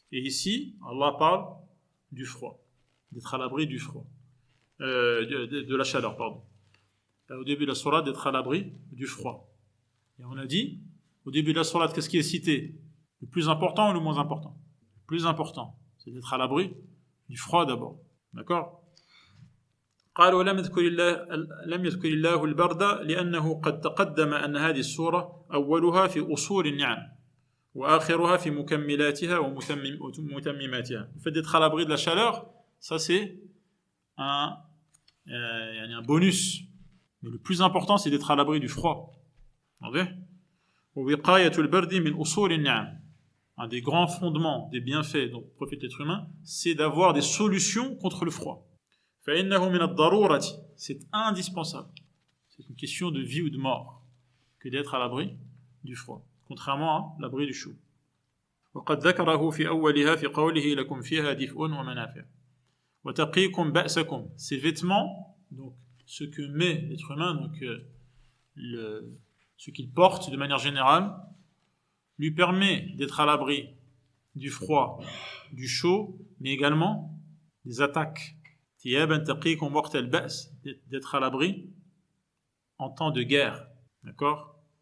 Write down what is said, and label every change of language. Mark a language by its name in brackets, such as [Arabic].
[French] Et ici, Allah parle du froid, d'être à l'abri du froid, de la chaleur, pardon. Au début de la sourate, d'être à l'abri du froid. Et on a dit, au début de la sourate, qu'est-ce qui est cité? Le plus important ou le moins important? Le plus important, c'est d'être à l'abri du froid d'abord. D'accord? [Arabic] قال ولم يذكر الله البرد لأنه قد تقدم أن هذه السورة أولها في أصول النعم وآخرها في مكملاتها ومتمماتها. [French] Le fait d'être à l'abri de la chaleur, ça c'est un bonus. Mais le plus important, c'est d'être à l'abri du froid. [Arabic] ووقاية البرد من أصول النعم. [French] Un des grands fondements des bienfaits dont profite l'être humain, c'est d'avoir des solutions contre le froid. [Arabic] فإنه من الضرورة. [French] C'est indispensable. C'est une question de vie ou de mort que d'être à l'abri du froid, contrairement à l'abri du chaud. [Arabic] وقد ذكره في أولها في قوله لكم فيها دفء ومنافع وتقيكم بأسكم. [French] Ces vêtements, donc ce que met l'être humain, donc ce qu'il porte de manière générale, lui permet d'être à l'abri du froid, du chaud, mais également des attaques. D'être à l'abri en temps de guerre. D'accord?